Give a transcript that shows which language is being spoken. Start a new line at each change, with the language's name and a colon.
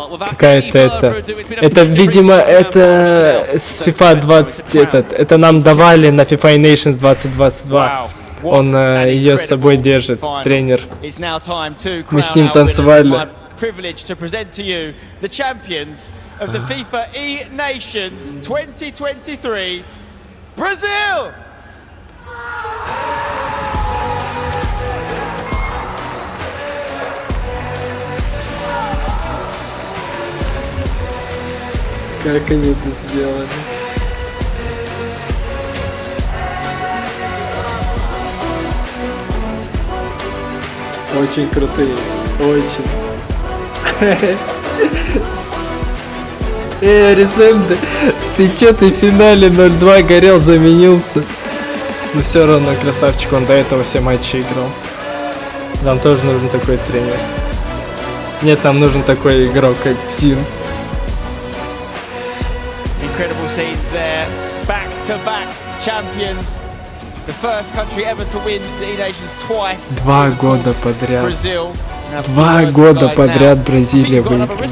Russian: Какая-то это, видимо, это с FIFA 20, это нам давали на FIFA eNations 2022. Он ее с собой держит, тренер. Мы с ним танцевали.
English: Privilege to present to you the champions of the FIFA eNations 2023, Brazil!
Russian: Как они это сделали? Очень крутые, очень. Ресенде, ты чё, ты в финале 0-2 горел, заменился. Но все равно красавчик, он до этого все матчи играл. Нам тоже нужен такой тренер. Нет, нам нужен такой игрок, как Псин.
English: Incredible scenes there, back-to-back champions. The first country ever to win the eNations twice.
Russian: 2 года подряд. 2 года подряд Бразилия выиграла.